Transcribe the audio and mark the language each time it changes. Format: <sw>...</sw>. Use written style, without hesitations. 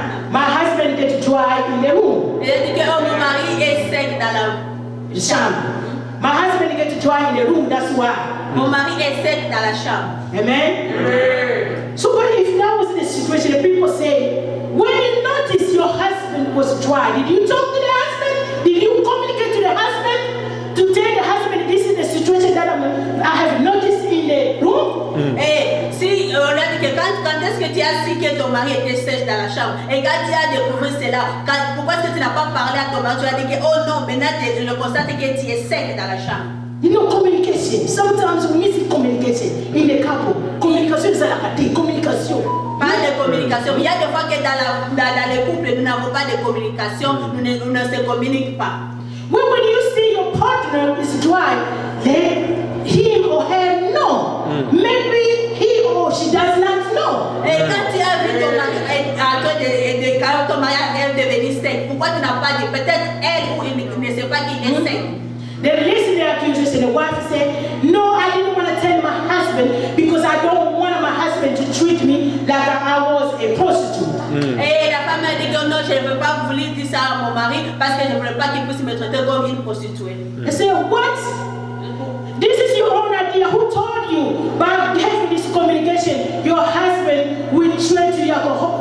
<en>My husband get dry in the room.</en> <fr>Il a dit que mon mari est sec dans la chambre.</fr> <en>My husband gets dry in the room, that's why.</en> <fr>Mon mari est sec dans la chambre.</fr> <en>Amen? So but if that was the situation, the people say, when you notice your husband was dry, did you talk to the husband? Did you communicate to the husband? To tell the husband, this is the situation that I have noticed in the room?</en> <fr>Et si on a dit que quand est-ce que tu as su que ton mari était sèche dans la chambre? Et quand tu as découvert cela, pourquoi est-ce que tu n'as pas parlé à ton mari? Tu as dit que oh non, maintenant tu le constates que tu es sec dans la chambre.</fr> <en>You know, communication. Sometimes we miss communication in the couple. Communication is like a communication.</en> <fr>Pas de communication. Il y a des fois que dans les couples, nous n'avons pas de communication, nous ne se communiquons pas.</fr> <en>When you see your partner is dry, let him or her know. Maybe he or she does not know.</en> <fr>Et quand tu as vu ton mari, quand ton mari est devenu sec, pourquoi tu n'as pas dit? Peut-être elle ou il ne sait pas qu'il est sec.</fr> <en>Then listen to the accusation. The wife said, no, I didn't want to tell my husband because I don't want my husband to treat me like I was a prostitute.</en> <fr>Et la femme a dit que non, je ne veux pas vous dire ça à mon mari parce que je ne voulais pas qu'il puisse me traiter comme une prostituée.</fr> <en>I said, what? This is your own idea. Who told you? By having this communication, your husband will treat you like a</en>